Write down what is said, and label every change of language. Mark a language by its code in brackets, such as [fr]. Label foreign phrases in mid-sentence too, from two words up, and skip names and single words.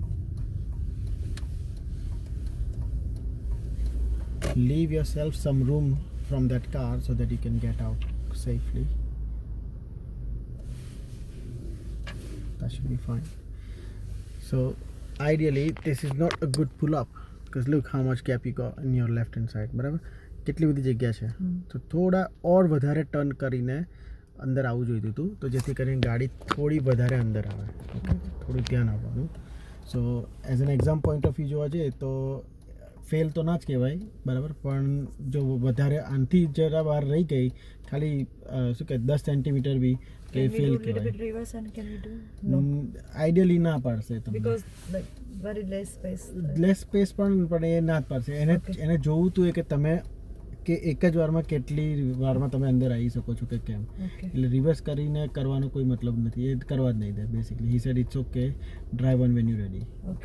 [en] Leave yourself some room from that car so that you can get out safely. That should be fine. So ideally this is not a good pull up because look how much gap you got in your left hand side. [gu] બરાબર, કેટલી બધી જગ્યા છે. તો થોડા ઓર વધારે ટર્ન કરીને અંદર આવવું જોઈતું હતું, તો જેથી કરીને ગાડી થોડી વધારે અંદર આવે. ઓકે, થોડું ધ્યાન આપવાનું. [en] So as an exam point of view [gu] જોવા જઈએ તો ફેલ તો ના જ કહેવાય, બરાબર, પણ જો વધારે આનથી જરા બહાર રહી ગઈ, ખાલી શું કહે 10 સેન્ટીમીટર બી કે ફેલ કહેવાય. આઈડિયલી ના પાડશે તમને, [en] very less space. less space [gu] પણ એ ના જ પાડશે. એને જોવું તું કે તમે કે એક જ વારમાં કેટલી વારમાં તમે અંદર આવી શકો છો કે કેમ. એટલે રિવર્સ કરીને કરવાનો કોઈ મતલબ નથી, એ કરવા જ નહીં દે બેસિકલી. [en] He said it's okay, drive on when you ready. [gu] ઓકે,